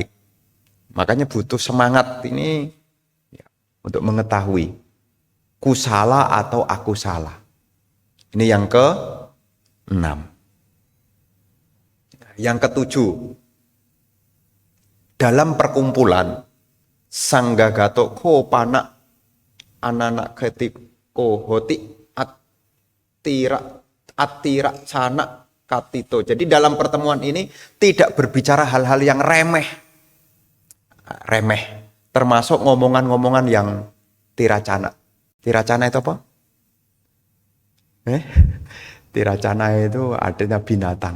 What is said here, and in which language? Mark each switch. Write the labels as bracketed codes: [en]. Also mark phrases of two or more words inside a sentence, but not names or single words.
[id] Makanya butuh semangat ini ya, untuk mengetahui ku salah atau aku salah. Ini yang ke-6. Yang ke-7, dalam perkumpulan [pi] sanggagato ko pana anak ketiko hoti atira sana katito. [id] Jadi dalam pertemuan ini tidak berbicara hal-hal yang remeh, termasuk ngomongan-ngomongan yang tiracana. Tiracana itu apa? Tiracana itu artinya binatang.